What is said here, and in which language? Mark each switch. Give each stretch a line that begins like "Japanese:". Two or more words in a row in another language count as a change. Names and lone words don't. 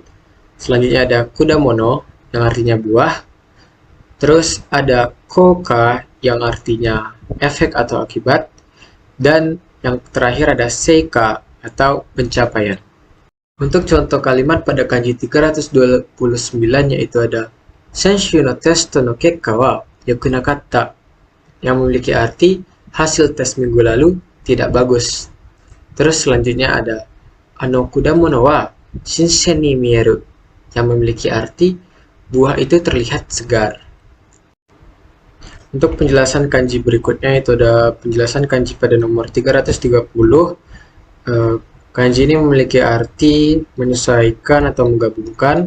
Indonesian: Selanjutnya ada kudamono, yang artinya buah. Terus ada koka, yang artinya efek atau akibat. Dan yang terakhir ada seika, atau pencapaian. Untuk contoh kalimat pada kanji 329 yaitu ada
Japanese: 先週のテストの結果は良くなかった,
Indonesian: yang memiliki arti hasil tes minggu lalu tidak bagus. Terus selanjutnya ada
Japanese: あの果物は新鮮に見える,
Indonesian: yang memiliki arti buah itu terlihat segar. Untuk penjelasan kanji berikutnya itu ada penjelasan kanji pada nomor 330. Kanji ini memiliki arti menyesuaikan atau menggabungkan.